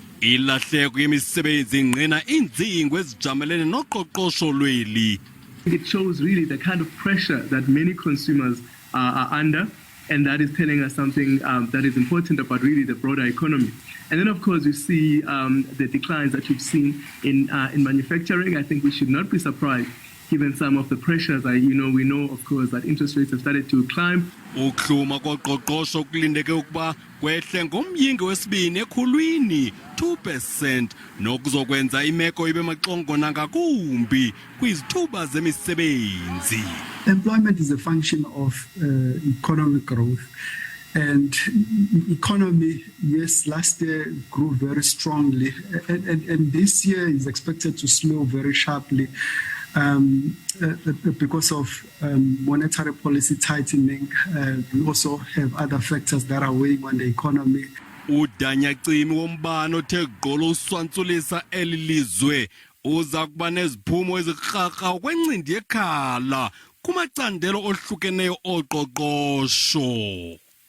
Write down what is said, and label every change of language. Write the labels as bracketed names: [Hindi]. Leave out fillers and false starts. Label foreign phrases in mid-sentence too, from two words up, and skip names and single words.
[Xhosa] ilahleko yemisebenzi ingqina iindzingo ezijamelene noqoqosho lweli. [English] It shows really the kind of pressure that many consumers are under, and that is telling us something that is important about really the broader economy. And then, of course, you see the declines that you've seen in manufacturing. I think we should not be surprised, given some of the pressures. We know, of course, that interest rates have started to climb. [Xhosa] Ukuhluma koqoqosho kulindeke ukuba kwehle ngomyinge wesibini ekhulwini 2%, nokuzokwenza imeko ibe maxongo ngakumbi kwizithuba zemisebenzi. [English] Employment is a function of economic growth. And economy, yes, last year grew very strongly, and this year is expected to slow very sharply because of monetary policy tightening. We also have other factors that are weighing on the economy. [Xhosa] Udanyacimi wombane othe gqolo uswantsulisa eli lizwe uza kuba neziphumo ezirharha ukwencindi yekhala kumacandelo ohlukeneyo oqoqosho.